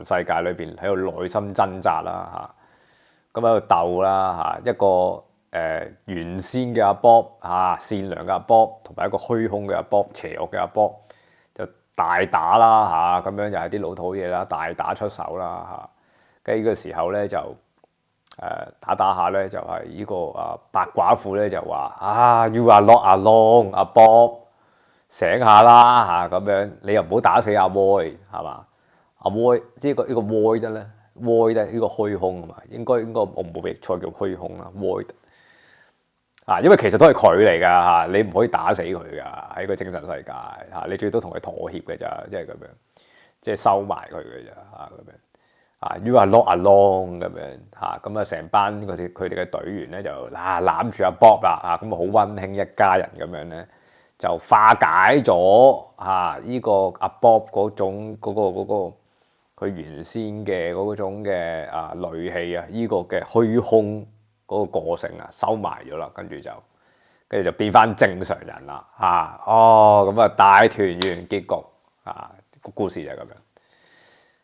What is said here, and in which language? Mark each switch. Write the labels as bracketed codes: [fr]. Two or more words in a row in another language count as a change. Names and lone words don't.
[yue] 世界裏邊喺度內心掙扎啦咁喺度鬥啦一個原先嘅阿 Bob 善良嘅阿 Bob 同埋一個虛空嘅阿 Bob 邪惡嘅阿 Bob 就大打啦咁樣又係啲老土嘢啦，大打出手啦跟住呢個時候咧就打下咧就係呢個白寡婦咧就話 [en] You are not alone， [yue] 阿 Bob 醒下啦咁樣，你又唔好打死阿 Void 係嘛？阿 Void 即係呢個 Void 咧 ，Void 咧呢個虛空啊嘛，應該我冇記錯叫虛空啦 ，Void 因為其實都係佢嚟噶你唔可以打死佢噶喺個精神世界你最多同佢妥協嘅咋，即係咁樣，即係收埋佢嘅咋咁樣 [en] You are not alone [yue] 咁樣咁成班佢哋嘅隊員咧就攬住阿 Bob 啦咁好溫馨一家人咁樣咧，就化解咗呢個阿 Bob 嗰種嗰個佢原先嘅嗰種嘅戾氣呢個嘅虛空嗰個個性收埋咗啦，跟住就變翻正常人啦咁大團圓結局個故事就係咁樣。